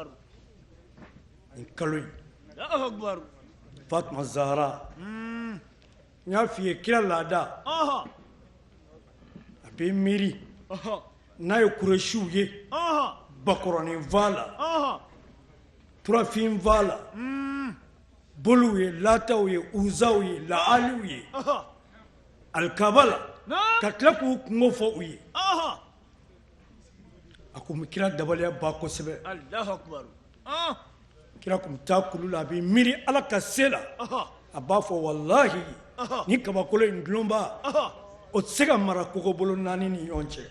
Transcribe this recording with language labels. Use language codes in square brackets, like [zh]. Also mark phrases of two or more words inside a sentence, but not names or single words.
[bm] nin kalo in [ar] الله أكبر [bm] Fatima Zahara n y'a f'i ye kira laada a bɛ miiri n'a ye Kuresiw ye bakɔrɔnin va la turafin va la boluw ye lataw ye uzaw ye laaliw ye alikaba la ka tila k'u kungo fɔ u ye a ko kira dabaliya ba kosɛbɛ kira kun taa kulu la a bɛ miiri ala ka se la a b'a fɔ walahi ni kabakolo in dulonba o tɛ se ka mara kogobolo 4 ni ɲɔgɔn cɛ